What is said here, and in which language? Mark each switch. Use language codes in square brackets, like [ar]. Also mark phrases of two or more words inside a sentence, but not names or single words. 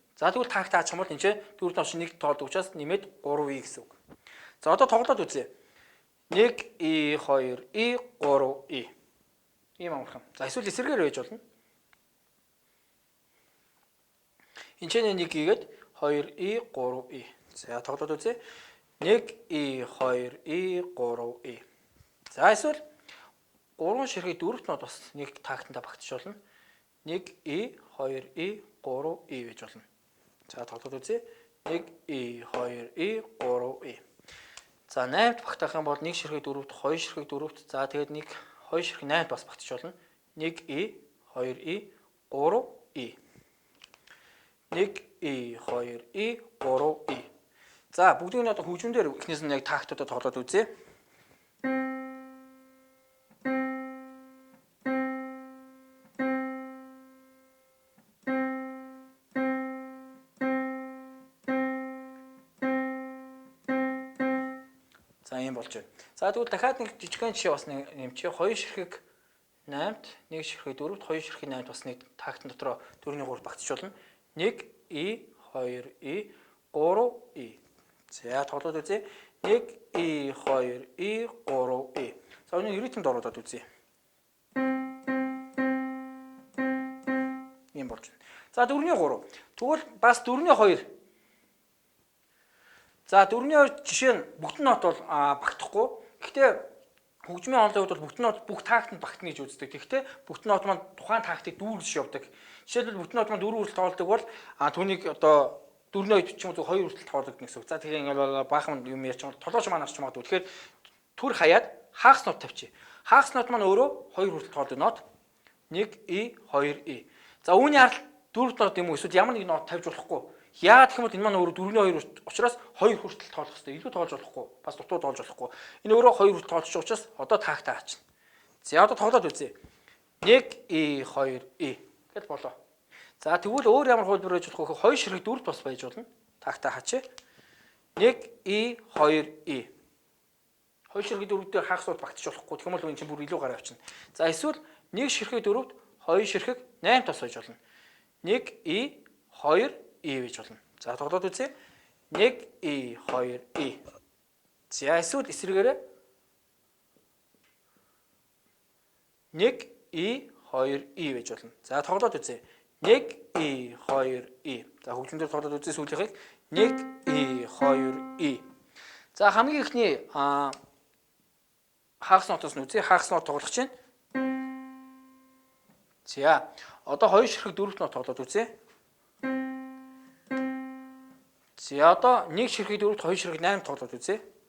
[mn] За тэгвэл таагт аачих юм бол энэ чинь 4 нот нэг тоолдог учраас нэмээд 3 и гэсэн үг. За одоо тоглоод үзье. 1 и 2 и 3 и. Ийм амархан. За эсвэл эсрэгээр байж болно. Энд чинь 1 игээд 2 и 3 и. За тоглоод үзье. 1 и 2 и 3 и. За эсвэл 3 ширхэг 4-т нот бас нэг таагтанда багтж болно. 1 и 2 и 3 и гэж болно. За тоглоод үзье. 1 и 2 и 3 и. За 8-т багтаах юм бол 1 ширхэг 4-т 2 ширхэг 4-т за тэгээд 2 ширхэг 8-т бас багтж болно. 1 и 2 и 3 и. 1 и 2 и 3 и. За бүгдийг нь одоо хөгжмөндөр эхнээс нь яг тактуудаа тоглоод үзье. За ийм болж байна. За тэгвэл дахиад нэг жижигхэн жишээ бас нэмчихье. 2 ширхэг 8-т 1 ширхэг 4-т 2 ширхэг 8-т бас нэг тактын дотроо 4-3 багтж болно. 1 и 2 и 3 и. За тоглоод үзье. 1 и 2 и 3 и. За өнөө ритмд ороод үзье. Ийм болж байна. За 4-3. Тэгвэл бас 4-2. За 4-2 жишээ нь бүгд нот бол багтахгүй. Гэхдээ хөгжмийн онолын хувьд бол бүгд нот бүх тактанд багтна гэж үздэг. Гэхдээ бүгд нот маань тухайн тактыг дүүргэж явдаг. Жишээлбэл бүгд нот маань 4 хүртэл тоолдог бол түүнийг одоо 4-2 ч юм уу 2 хүртэл тоолдог гэсэн үг. За тэгээ ингээл баахан юм ярьж байгаа толгойч маань арч магадгүй. Тэгэхээр түр хаяад хагас нот тавьчих. Хагас нот маань өөрөө 2 хүртэл тоолдог нот. 1 и 2 и. За үүний харалт 4 нот юм уу эсвэл ямар нэг нот тавьж болохгүй. Яагаад гэх юм бол энэ маань өөрөө 4-2 учраас 2 хүртэл тоолох хэрэгтэй. Илүү тоолж болохгүй. Бас дутуу тоолж болохгүй. Энэ өөрөө 2 хүртэл тоолж байгаа учраас одоо таагтаа хаачна. За одоо тоглоод үзье. 1 и 2 и гэж болоо. За тэгвэл өөр ямар хөлбөр байж болох вэ? 2 ширхэг 4-т бас байж болно. Таагтаа хаачих. 1 и 2 и. 2 ширхэг 4-т дээр хагасууд багтж болохгүй. Тэгэх юм бол энэ чинь бүр илүү гараа авчна. За эсвэл 1 ширхэг 4-т 2 ширхэг 8-т бас байж болно. 1 и 2 и гэж болно. За тоглоод үзье. 1 и 2 и. За эсвэл эсрэгээрээ 1 и 2 и гэж болно. За тоглоод үзье. 1 и 2 и. За хөгжмөндөр тоглоод үзье сүүлийнхийг 1 и 2 и. За хамгийн ихний хагас нотоос нь үзье. Хагас нот тоглох чинь. За одоо 2 ширхэг 4 нот тоглоод үзье. За одоо 1 ширхэг 4-т 2 ширхэг 8 тоглоод үзье.